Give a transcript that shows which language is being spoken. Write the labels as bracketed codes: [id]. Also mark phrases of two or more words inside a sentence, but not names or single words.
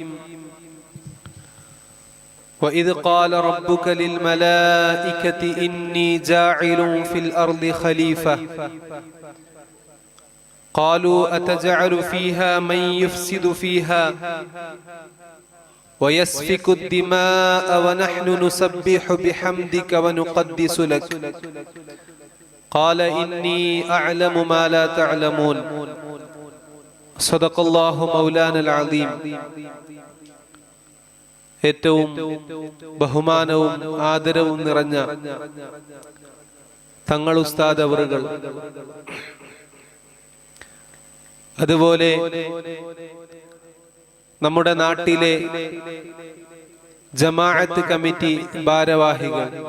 [ar] وإذ قال ربك للملائكة إني جاعل في الأرض خليفة قالوا أتجعل فيها من يفسد فيها ويسفك الدماء ونحن نسبح بحمدك ونقدس لك قال إني أعلم ما لا تعلمون. صدق الله مولانا العظيم. [ml] ഏറ്റവും ബഹുമാനവും ആദരവും നിറഞ്ഞ തങ്ങൾ ഉസ്താദ് അവറുകൾ, അതുപോലെ നമ്മുടെ നാട്ടിലെ ജമാഅത്ത് കമ്മിറ്റി ഭാരവാഹികൾ,